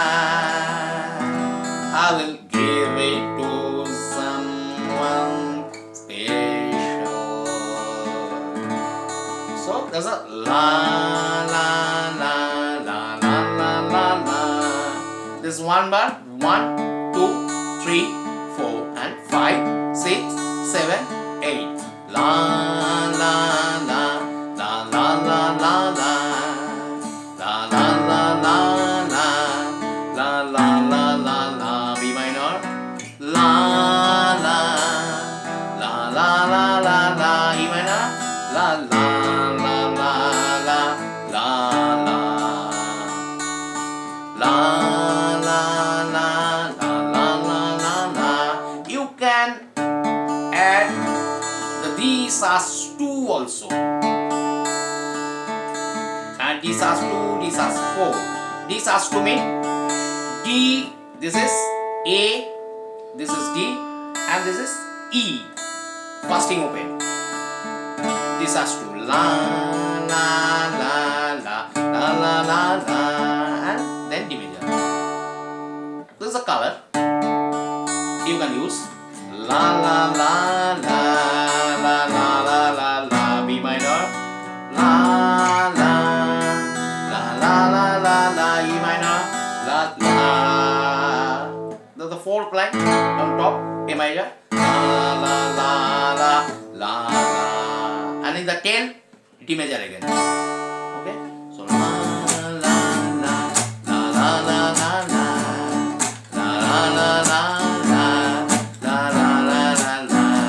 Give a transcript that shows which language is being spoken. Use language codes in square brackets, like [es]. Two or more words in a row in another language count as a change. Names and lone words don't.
[en] I will give it to someone special. So there's a la la la la la la la la. This is 1 bar. 1, 2, 3, 4, and 5, 6, 7, 8. La la la la la la la la la la la la la la la la la, B minor. La la la la la la la, E minor. La la la la la la la la la la la la la la. You can add the D-sus2 also, and D-sus2, D-sus4. D-sus2 means D, this is A, this is D, and this is E. Fasting open. D-sus2. La la la la la la la la, and then D major. This is a color you can use. La la la la la la la la la, B minor. la la la la la la la, E minor, la la. The fourth line on top, A major, la la la la la la, and in the tail, D major again. Okay, so la la la la la la la la la la la la la la la la la.